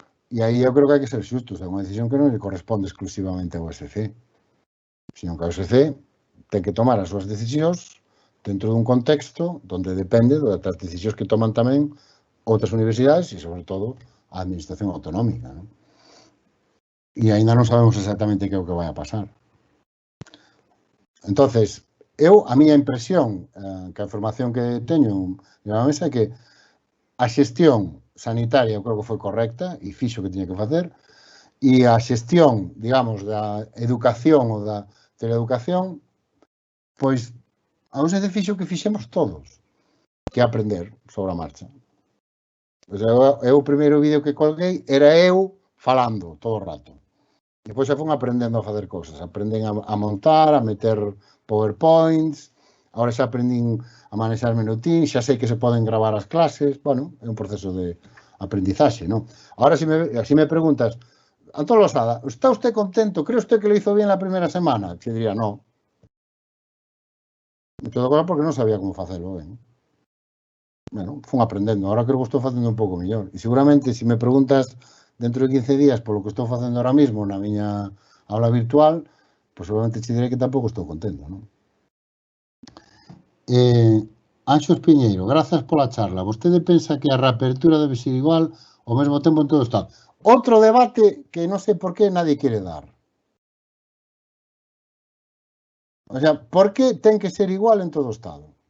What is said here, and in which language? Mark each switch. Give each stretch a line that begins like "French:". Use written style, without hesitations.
Galician: E aí eu creo que hai que ser xustos, é unha decisión que non lle corresponde exclusivamente ao OSC, sino que a OSC ten que tomar as súas decisións dentro dun contexto onde depende das decisións que toman tamén outras universidades e, sobre todo, a administración autonómica, non? E ainda non sabemos exactamente que é o que vai a pasar. Entonces, a miña impresión, que a información que teño na mesa é que a xestión sanitaria eu creo que foi correcta e fixo o que tiña que facer, e a xestión, digamos, da educación ou da teleeducación, pois a OSC fixo o que fixemos todos, que é aprender sobre a marcha. Eu o primeiro vídeo que colguei era eu falando todo o rato. Depois xa fun aprendendo a facer cousas, aprenden a montar, a meter PowerPoints, agora xa aprendín a manexarme no Teams, xa sei que se poden gravar as clases, bueno, é un proceso de aprendizaxe, non? Agora, se me preguntas, Antón Losada,
Spanish: ¿está usted contento? ¿Cree usted que lo hizo bien la primera semana? Te diría, no.
Galician: Me quedo agora porque non sabía como facelo ben. Bueno, fun aprendendo, agora creo que estou facendo un pouco mellor. E seguramente, se me preguntas dentro de 15 días polo que estou facendo
Spanish: ahora mismo
Galician: na miña aula virtual, pois seguramente te diré que tampouco estou contento, non? Anxo Espiñeiro, grazas pola charla. Vostede pensa que a reapertura debe ser igual ao mesmo tempo en todo o Estado? Outro debate que non sei por que nadie quere dar. O sea, por que ten que ser igual en todo o Estado?